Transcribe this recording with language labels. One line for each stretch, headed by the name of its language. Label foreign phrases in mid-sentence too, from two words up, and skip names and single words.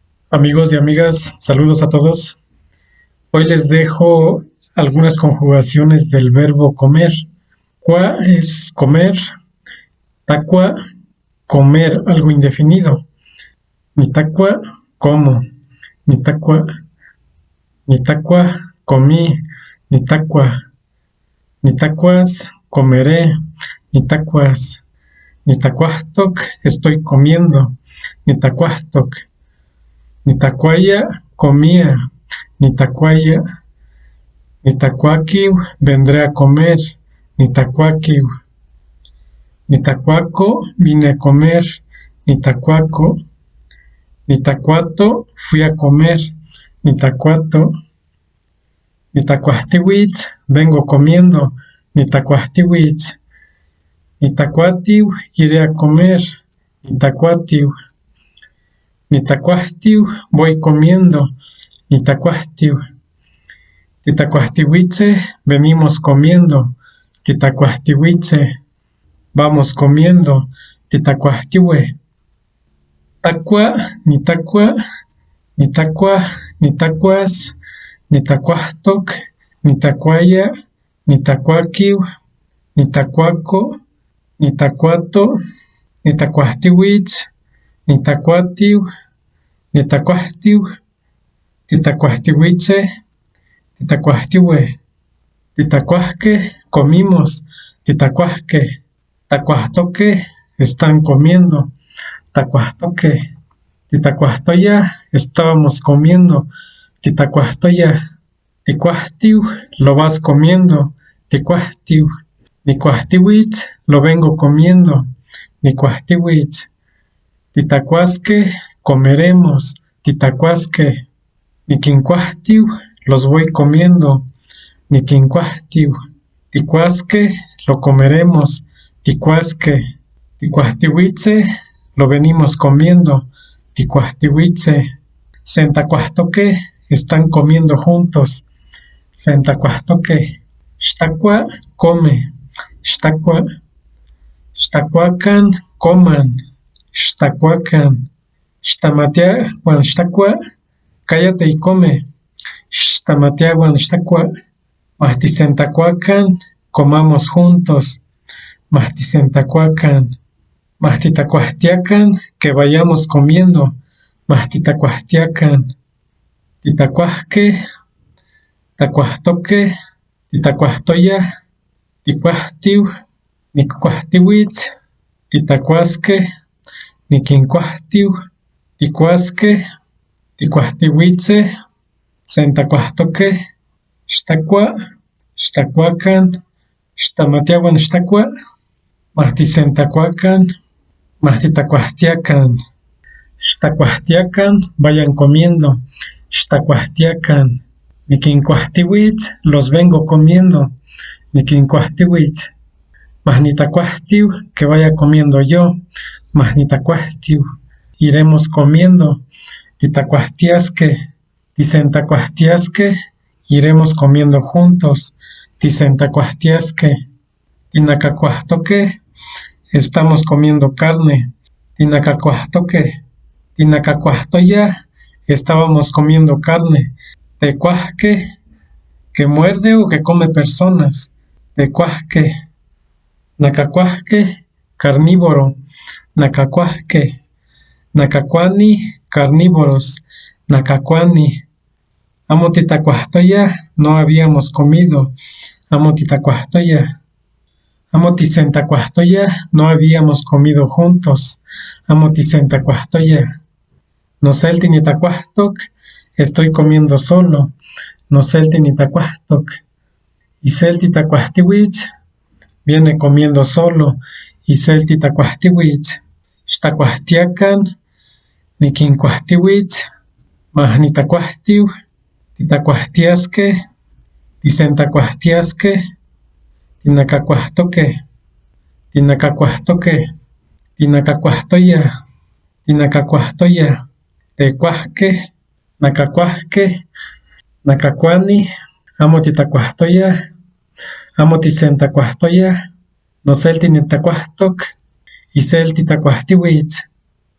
Spanish: Amigos y amigas, saludos a todos. Hoy les dejo algunas conjugaciones del verbo comer. Qua es comer, taqua, comer algo indefinido.
Nahuatl languages: Nitaqua, como. Nitaqua, nitaqua, comí. Nitaqua, nitaquas, comeré. Nitaquas, nitaquastoc,
Spanish: estoy comiendo.
Nahuatl languages: Nitaquastoc. Nitacuaya, comía. Nitacuaya, nitacuaquiu,
Spanish: vendré a comer.
Nahuatl languages: Nitacuaquiu. Nitacuaco,
Spanish: vine a comer.
Nahuatl languages: Nitacuaco. Nitacuato,
Spanish: fui a comer.
Nahuatl languages: Nitacuato.
Spanish: Nitacuahtiwitz, vengo comiendo.
Nahuatl languages: Nitacuahtiwitz. Nitacuatiu,
Spanish: iré a comer.
Nahuatl languages: Nitacuatiu.
Spanish: Nitacuahtiu, voy comiendo.
Nahuatl languages: Nitacuahtiu.
Spanish: Titacuahtiwitze, venimos comiendo. Titacuahtiwitze, vamos comiendo.
Nahuatl languages: Titacuahtiwe. Taqua, nitaqua, nitaqua, nitaquas, nitacuahtoc, nitacuaya, nitacuaquiu, nitacuaco, nitacuato, nitacuahtiwitz, nitacuatiu, nitacuahtiu, titacuahtiwitze, titacuahtiwe. Titacuahque, comimos. Titacuahque. Tacuahtoque,
Spanish: están comiendo. Tacuahtoque. Titacuahtoya, estábamos comiendo.
Nahuatl languages: Titacuahtoya.
Spanish: Ticuahtiu, lo vas comiendo.
Nahuatl languages: Ticuahtiu.
Spanish: Nicuahtiwitz, lo vengo comiendo.
Nahuatl languages: Nicuahtiwitz. Titacuasque, comeremos. Titacuasque. Niquincuahtiu,
Spanish: los voy comiendo.
Nahuatl languages: Niquincuahtiu.
Spanish: Ticuasque, lo comeremos.
Nahuatl languages: Ticuasque.
Spanish: Ticuahtiwitze, lo venimos comiendo.
Nahuatl languages: Ticuahtiwitze.
Spanish: Sentacuahtoque, están comiendo juntos.
Nahuatl languages: Sentacuahtoque. Xtacua, come. Xtacua. Xtacuacan, coman. Xtacuacan. Xtamatiahuan xtacua,
Spanish: cállate y come.
Nahuatl languages: Xtamatiahuan xtacua. Mahtisentacuacan,
Spanish: comamos juntos.
Nahuatl languages: Mahtisentacuacan.
Spanish: Mahtitacuahtiacan, que vayamos comiendo.
Nahuatl languages: Mahtitacuahtiacan. Titacuahque, tacuahtoque, titacuahtoya, ticuahtiu, nicuahtiwitz, titacuasque, niquincuahtiu, ticuasque, ticuahtiwitze, sentacuahtoque, xtacua, xtacuacan, xtamatiahuan xtacua, mahtisentacuacan, mahtitacuahtiacan. Xtacuahtiacan,
Spanish: vayan comiendo.
Nahuatl languages: Xtacuahtiacan.
Spanish: Niquincuahtiwitz, los vengo comiendo.
Nahuatl languages: Niquincuahtiwitz.
Spanish: Mahnitacuahtiu, que vaya comiendo yo. Mahnitacuahtiu. Iremos comiendo.
Nahuatl languages: Titacuahtiasque.
Spanish: Tisentacuahtiasque, iremos comiendo juntos.
Nahuatl languages: Tisentacuahtiasque.
Spanish: Tinacacuahtoque, estamos comiendo carne.
Nahuatl languages: Tinacacuahtoque.
Spanish: Tinacacuahtoya, estábamos comiendo carne. Tecuahque, que muerde o que come personas.
Nahuatl languages: Tecuahque. Nacacuahque, carnívoro. Nacacuahque. Nacacuani, carnívoros. Nacacuani. Amotitacuahtoya,
Spanish: no habíamos comido.
Nahuatl languages: Amotitacuahtoya.
Spanish: Amotisentacuahtoya, no habíamos comido juntos.
Nahuatl languages: Amotisentacuahtoya.
Spanish: Noseltinitacuahtoc, estoy comiendo solo.
Nahuatl languages: Noseltinitacuahtoc.
Spanish: Iseltitacuahtiwitz, viene comiendo solo.
Nahuatl languages: Iseltitacuahtiwitz. Xtacuahtiacan, niquincuahtiwitz, mahnitacuahtiu, titacuahtiasque, tisentacuahtiasque, tinacacuahtoque, tinacacuahtoque, tinacacuahtoya, tinacacuahtoya, tecuahque, nacacuahque, nacacuani, amotitacuahtoya, amotisentacuahtoya, noseltinitacuahtoc, iseltitacuahtiwitz.